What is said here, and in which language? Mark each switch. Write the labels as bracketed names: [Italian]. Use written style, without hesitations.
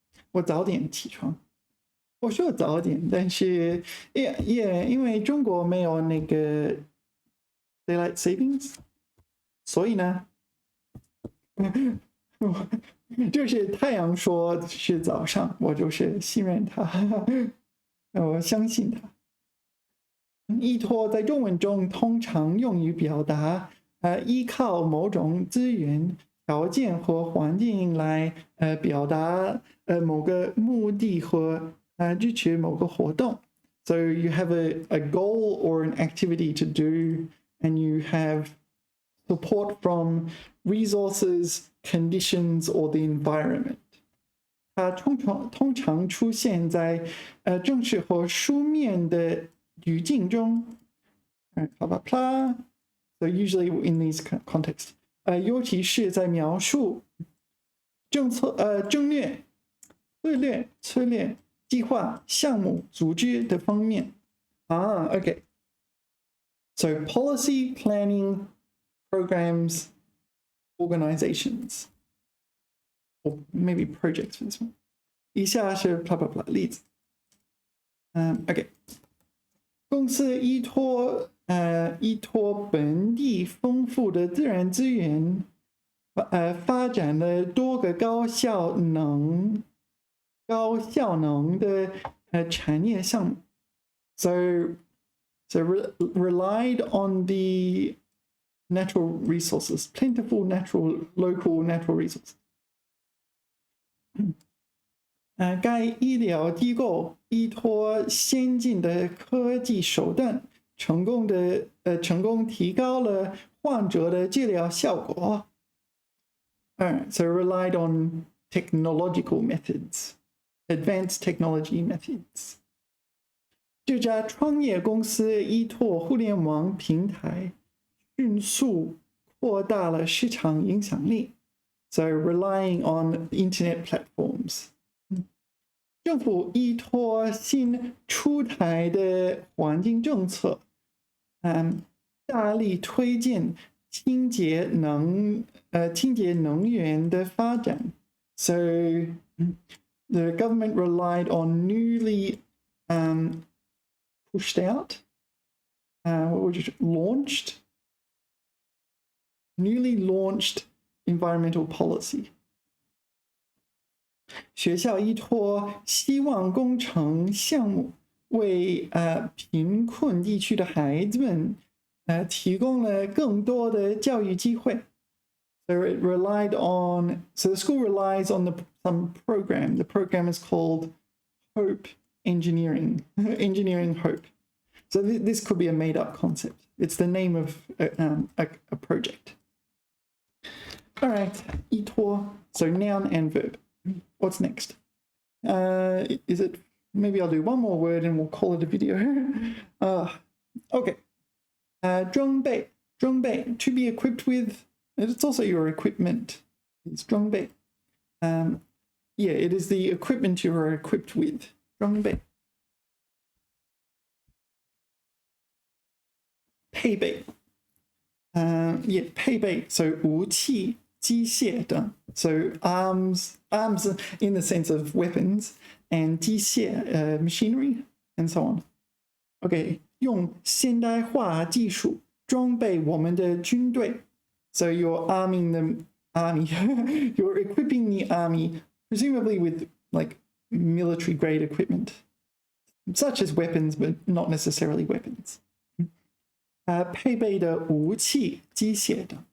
[Chinese] 我早点起床。我说早点，但是因为中国没有那个 [English] daylight savings， [Chinese] 所以呢，就是太阳说是早上，我就是信任他，我相信他。依托在中文中通常用于表达依靠某种资源、条件和环境来表达某个目的和支持某个活动。 [English] So you have a goal or an activity to do, and you have support from resources, conditions, or the environment. [Chinese] 它通常出现在正式和书面的语境中。 [English] So usually in these contexts. [Chinese] 尤其是在描述政略、策略、计划、项目、组织的方面。 [English] Okay. So policy, planning, programs, organizations, or maybe projects for this one. [Chinese] 以下是 [English] blah blah blah [Chinese] 例子。 [English] Okay. [Chinese] 公司依托本地丰富的自然资源，发展了多个高效能的产业项目。 [English] So relied on the natural resources, plentiful local natural resources. [Chinese] 该医疗机构依托先进的科技手段，成功提高了患者的治疗效果。 [English] Alright, so relied on technological methods, advanced technology methods. [Chinese] 这家创业公司依托互联网平台，迅速扩大了市场影响力。 [English] So relying on internet platforms. [Chinese] 政府依托新出台的环境政策，大力推荐清洁能源的发展。 [English] So the government relied on newly pushed out, newly launched environmental policy. [Chinese] 学校依托希望工程项目，为贫困地区的孩子们提供了更多的教育机会。 [English] So the school relies on some program. The program is called Hope Engineering, Engineering Hope. So this could be a made-up concept. It's the name of a project. All right, 依托, so noun and verb. What's next? Is it, maybe I'll do one more word and we'll call it a video. Okay. 装备, to be equipped with, it's also your equipment. It's 装备. Yeah, it is the equipment you are equipped with. [Chinese] 装备. 配备. [English] Yeah, 配备, so 武器, 机械等. So arms in the sense of weapons, and 机械, machinery, and so on. [Chinese] Okay, 用现代化技术装备我们的军队. [English] So you're arming the army. You're equipping the army, presumably with like military grade equipment, such as weapons, but not necessarily weapons. [Chinese] 配备的武器机械等.